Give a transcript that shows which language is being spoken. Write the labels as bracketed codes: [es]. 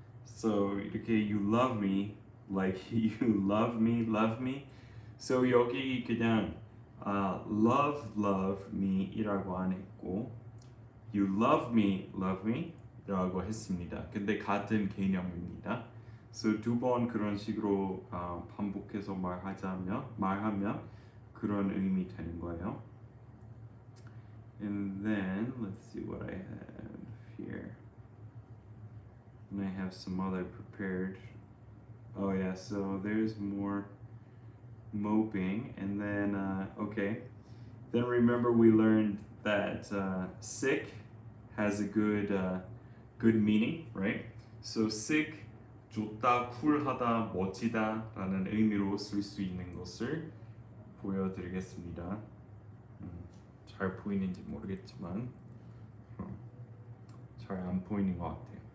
[en] So 이렇게 you love me like you love me. [ko] So 여기 그냥 love me이라고 안 했고 you love me라고 했습니다. 근데 같은 개념입니다. So 2번 그런 식으로 반복해서 말하면 그런 의미 되는 거예요. [en] And then let's see what I have here. And I have some other prepared. Oh yeah, so there's more moping, and then okay. Then remember we learned that sick has a good meaning, right? [ko] So sick, 좋다, 쿨하다, 멋지다라는 의미로 쓸 수 있는 것을 보여드리겠습니다. 잘 보이는지 모르겠지만 잘 안 보이는 것 같아요.